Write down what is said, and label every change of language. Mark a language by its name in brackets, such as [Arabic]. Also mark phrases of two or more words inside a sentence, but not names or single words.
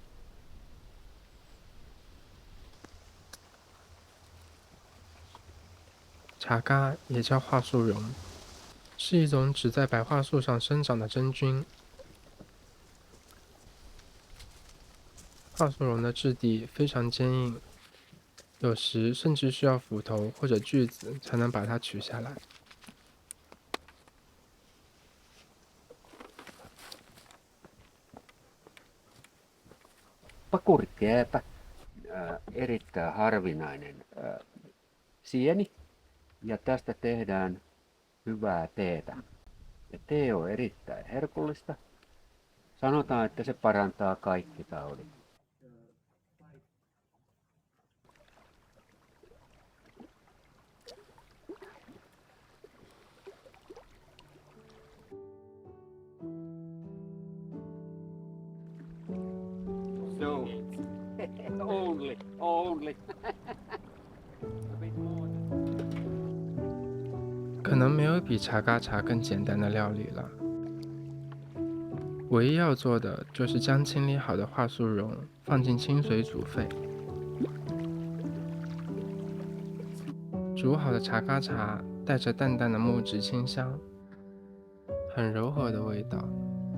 [Chinese] 茶嘎也叫桦树蓉，是一种只在白桦树上生长的真菌。桦树蓉的质地非常坚硬，有时甚至需要斧头或者锯子才能把它取下来。 [Finnish] Pakurikääpä, erittäin harvinainen sieni, ja tästä tehdään hyvää teetä. Ja tee on erittäin herkullista. Sanotaan, että se parantaa kaikki taudit. [English] No, only. [Chinese] 可能没有比茶嘎茶更简单的料理了。唯一要做的就是将清理好的桦树蓉放进清水煮沸。煮好的茶嘎茶带着淡淡的木质清香，很柔和的味道。